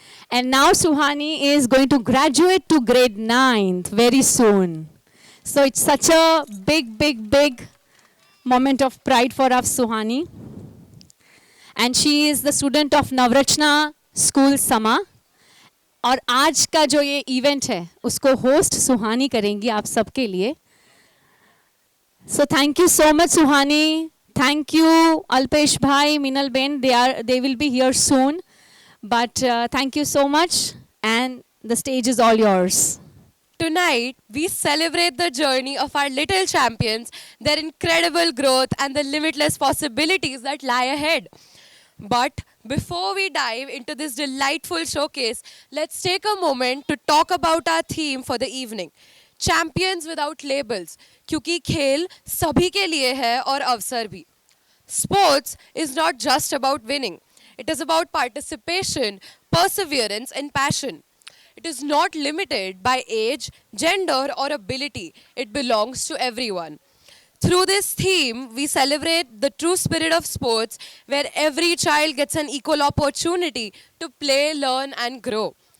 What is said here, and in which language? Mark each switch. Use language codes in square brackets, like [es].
[en] And now Suhani is going to graduate to grade 9th very soon. So it's such a big moment of pride for us, Suhani. And she is the student of Navrachna School Sama. [hi] और आज का जो ये event है उसको host सुहानी करेंगी आप सबके लिए. [en] So thank you so much, Suhani. Thank you, Alpesh Bhai, Minal Ben. They will be here soon. But thank you so much, and the stage is all yours. Tonight, we celebrate the journey of our little champions, their incredible growth, and the limitless possibilities that lie ahead. But before we dive into this delightful showcase, let's take a moment to talk about our theme for the evening. Champions without labels. [hi] क्योंकि खेल सभी के लिए है और अवसर भी. [en] Sports is not just about winning. It is about participation, perseverance, and passion. It is not limited by age, gender, or ability. It belongs to everyone. Through this theme, we celebrate the true spirit of sports, where every child gets an equal opportunity to play, learn, and grow.